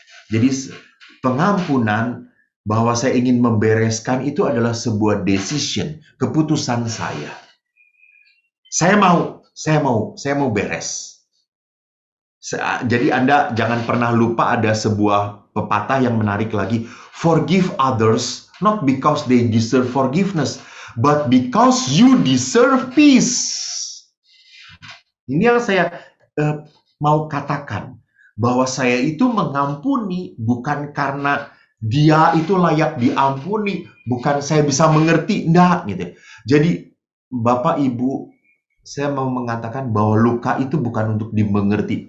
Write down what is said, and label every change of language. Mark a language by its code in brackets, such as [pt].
[id] Jadi pengampunan, bahwa saya ingin membereskan itu adalah sebuah decision, keputusan saya. Saya mau beres. Jadi Anda jangan pernah lupa ada sebuah pepatah yang menarik lagi. [en] Forgive others not because they deserve forgiveness, but because you deserve peace. [id] Ini yang saya mau katakan, bahwa saya itu mengampuni bukan karena dia itu layak diampuni, bukan saya bisa mengerti, enggak gitu. Jadi Bapak Ibu, saya mau mengatakan bahwa luka itu bukan untuk dimengerti.